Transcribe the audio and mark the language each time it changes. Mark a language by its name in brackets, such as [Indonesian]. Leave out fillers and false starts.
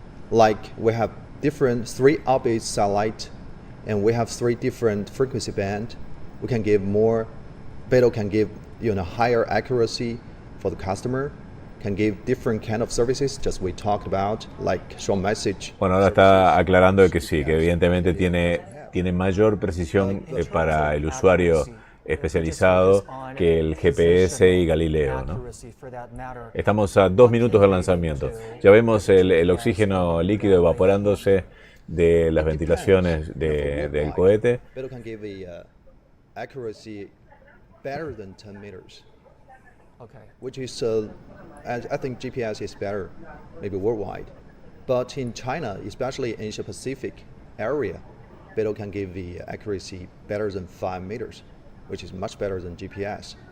[English] Like we have different 3 orbit satellite, and we have 3 different frequency band. We can give more. Beidou can give higher accuracy for the customer. Can give different kind of services, just we talked about, like short message. [Spanish] Bueno, ahora está aclarando de que sí, que evidentemente tiene mayor precisión para el usuario especializado que el GPS y Galileo, ¿no? Estamos a 2 minutos del lanzamiento. Ya vemos el oxígeno líquido evaporándose de las ventilaciones del cohete. [English] Beidou can give a accuracy better than 10 meters. Okay. Which is, I think GPS is better, maybe worldwide. But in China, especially in Asia Pacific area, Beidou can give the accuracy better than 5 meters, which is much better than GPS.